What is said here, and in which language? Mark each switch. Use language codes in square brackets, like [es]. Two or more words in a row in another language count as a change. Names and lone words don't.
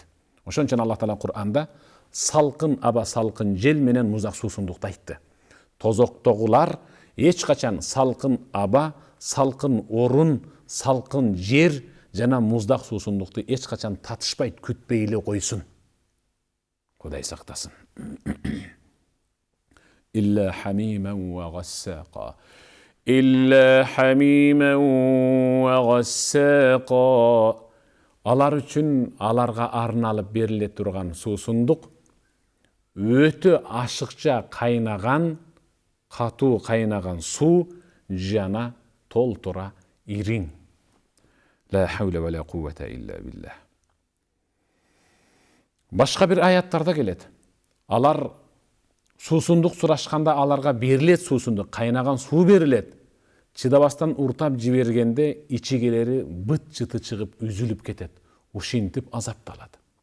[ky] Ошон үчүн Аллах Таала Кур'анда салкын аба, салкын жел менен муздак суусундукту айтты. Тозоктогулар эч качан салкын аба, салкын орун, салкын жер жана муздак суусундукту эч качан татышпайт, күтпөй эле койсун. Кудай сактасын. [ar] إلا حميما وغساقا. إلا حميما وغساقا. [ky] Алар үчүн аларга арналып бериле турган суусундук өтө ашыкча кайнаган, катуу кайнаган суу жана толтура ириң. [ar] لا حول ولا قوة إلا بالله. [ky] Башка бир аяттарда келет. Алар суусундук сурашканда аларга берилет суусундук, кайнаган суу берилет. Чыдабастан уртап жибергенде ичигелери быт-чыты чыгып үзүлүп кетет. Ушинтип азапталат.